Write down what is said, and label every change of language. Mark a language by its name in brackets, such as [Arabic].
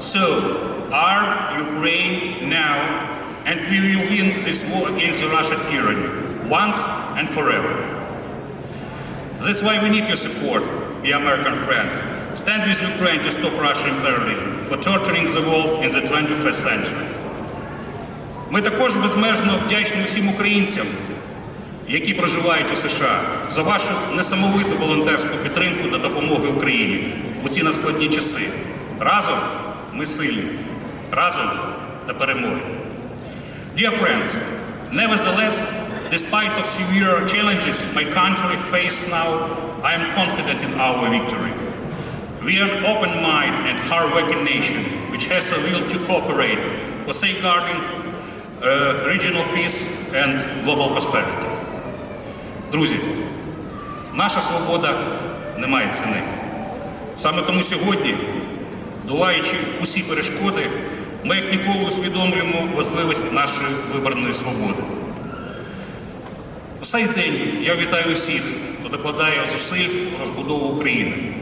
[English] So, arm Ukraine now, and we will win this war against the Russian tyranny, once and forever. That's why we need your support, dear American friends. Stand with Ukraine to stop Russian imperialism for torturing the world in the 21st century. [Ukrainian] Ми також безмежно вдячні усім українцям, які проживають у США, за вашу несамовиту волонтерську підтримку та допомогу Україні у ці надскладні часи. Разом ми сильні. Разом до перемоги. [English] Dear friends, nevertheless, despite of severe challenges my country faces now, I am confident in our victory. We are an open-minded and hard-working nation which has a will to cooperate for safeguarding regional peace and global prosperity. [Ukrainian] Друзі, наша свобода не має ціни. Саме тому сьогодні, долаючи усі перешкоди, ми як ніколи усвідомлюємо важливість нашої виборної свободи. У цей день я вітаю усіх, хто докладає зусиль у розбудову України.